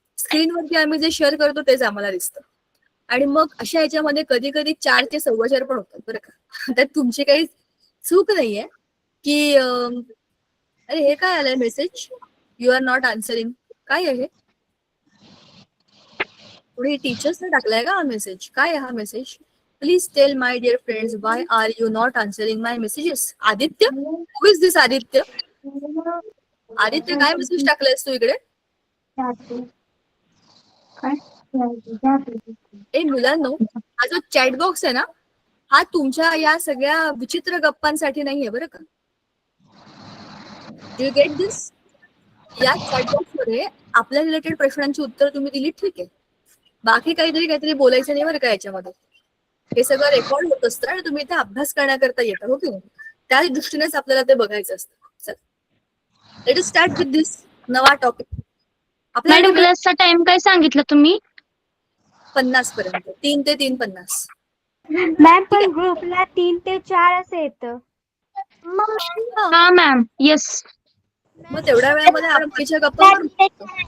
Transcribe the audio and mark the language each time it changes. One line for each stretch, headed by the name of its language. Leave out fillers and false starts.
Marathi: स्क्रीनवरती आम्ही जे शेअर करतो तेच आम्हाला दिसतं. आणि मग अशा ह्याच्यामध्ये कधी कधी 4 ते 4:15 पण होतात बरं का. त्यात तुमची काही चूक नाहीये की अरे हे काय आलंय message,
English: You are not answering.
Marathi: काय आहे? पुढे टीचर्सने टाकलाय का हा मेसेज? काय आहे हा message?
English: Please tell my dear friends why are you not answering my messages. Aditya, who is this Aditya?
Marathi: आदित्य काय मेसेज टाकलायस तू इकडे? ए मुलांनो, हा जो चॅट बॉक्स आहे ना, हा तुमच्या या सगळ्या विचित्र गप्पांसाठी नाहीये बरं का.
English: You get this?
Marathi: या चॅट बॉक्स मध्ये आपल्या रिलेटेड प्रश्नांची उत्तर तुम्ही दिली, ठीक आहे. बाकी काहीतरी बोलायचं नाही बरं का याच्यामध्ये. हे सगळं रेकॉर्ड होत असतं आणि तुम्ही इथे अभ्यास करण्याकरता येता, हो की नाही? त्या दृष्टीनेच आपल्याला ते बघायचं असतं. चला,
English: let us start with this
Marathi: नवा टॉपिक. मॅडम क्लासचा टाइम काय सांगितलं तुम्ही? 50 पर्यंत. 3 ते 3:50. मॅम पण ग्रुपला 3 ते 4 असं येतं. हा मॅम. येस. मग तेवढ्या वेळामध्ये बाकीच्या गप्पा मारू शकतो.